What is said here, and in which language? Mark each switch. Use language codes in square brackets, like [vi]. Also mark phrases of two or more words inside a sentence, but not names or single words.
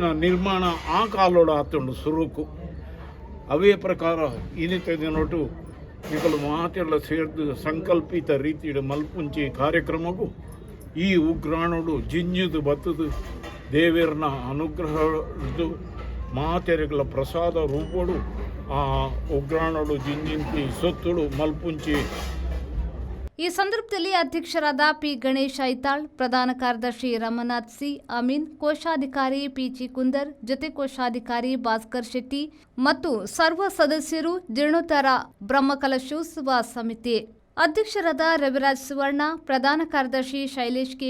[tcy] ನಿರ್ಮಾಣ ಆ ಕಾಲೋಡ ಆತುಂಡು ಸುರುಕು ಅವೇ ಪ್ರಕಾರ ಇನ್ನಿತ ನೋಟು ನಿಕಲು ಮಾತೆಲ್ಲ ಸೇರಿದು ಸಂಕಲ್ಪಿತ ರೀತಿಯ ಮಲ್ಪುಂಚಿ ಕಾರ್ಯಕ್ರಮಗೂ ಈ ಉಗ್ರಾಣಡು ಜಿಂಜಿದು ಬತ್ತದು ದೇವೇರನ ಅನುಗ್ರಹದ್ದು ಮಾತೆರೆಗಳ ಪ್ರಸಾದ ರೂಪಡು ಆ ಉಗ್ರಾಣಡು ಜಿಂಜಿಂತಿ ಸೊತ್ತುಡು ಮಲ್ಪುಂಚಿ. [kn] ಈ ಸಂದರ್ಭದಲ್ಲಿ ಅಧ್ಯಕ್ಷರಾದ ಪಿ. ಗಣೇಶ್ ಐತಾಳ್, ಪ್ರಧಾನ ಕಾರ್ಯದರ್ಶಿ ರಮನಾಥ್ ಸಿ. ಅಮೀನ್, ಕೋಶಾಧಿಕಾರಿ ಪಿ.ಜಿ. ಕುಂದರ್, ಜೊತೆ ಕೋಶಾಧಿಕಾರಿ ಭಾಸ್ಕರ್ ಶೆಟ್ಟಿ ಮತ್ತು ಸರ್ವ ಸದಸ್ಯರು ಜೀರ್ಣೋದ್ಧಾರ ಬ್ರಹ್ಮಕಲಶೋತ್ಸವ ಸಮಿತಿ ಅಧ್ಯಕ್ಷರಾದ ರವಿರಾಜ್ ಸುವರ್ಣ, ಪ್ರಧಾನ ಕಾರ್ಯದರ್ಶಿ ಶೈಲೇಶ್ ಕೆ.